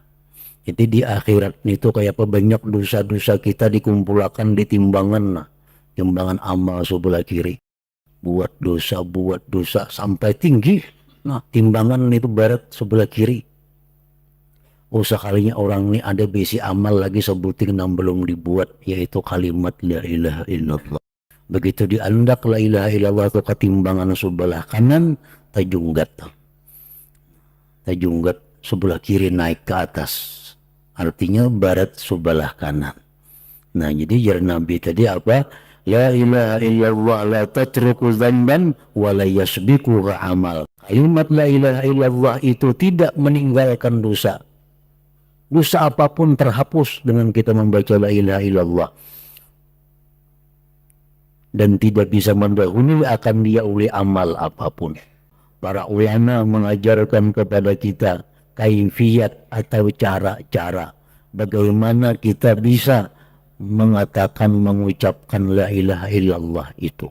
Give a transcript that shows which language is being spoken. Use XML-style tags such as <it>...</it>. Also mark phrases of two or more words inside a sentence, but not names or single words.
<id>Jadi di akhirat itu kayak apa, banyak dosa-dosa kita dikumpulkan di timbangan, timbangan amal sebelah kiri. Buat dosa sampai tinggi. Nah, timbangan itu barat sebelah kiri. Oh, sekalinya orang ini ada besi amal lagi sebuting yang belum dibuat, yaitu kalimat</id> <ar>لا إله إلا الله.</ar> <id>Begitu diandak</id> <ar>لا إله إلا الله</ar> <id>ke ketimbangan sebelah kanan, tajunggat sebelah kiri naik ke atas, artinya barat sebelah kanan. Nah, jadi jar Nabi tadi apa?</id> <ar>لا إله إلا الله لا تترك ذنبا ولا يسبقها عمل.</ar> <id>Kalimat</id> <ar>لا إله إلا الله</ar> <id>itu tidak meninggalkan dosa. Dosa apapun terhapus dengan kita membaca</id> <ar>لا إله إلا الله,</ar> <id>dan tidak bisa mendahului akan dia oleh amal apapun. Para ulama mengajarkan kepada kita kaifiyat atau cara-cara bagaimana kita bisa mengatakan, mengucapkan</id> <ar>لا إله إلا الله</ar> <id>itu.</id>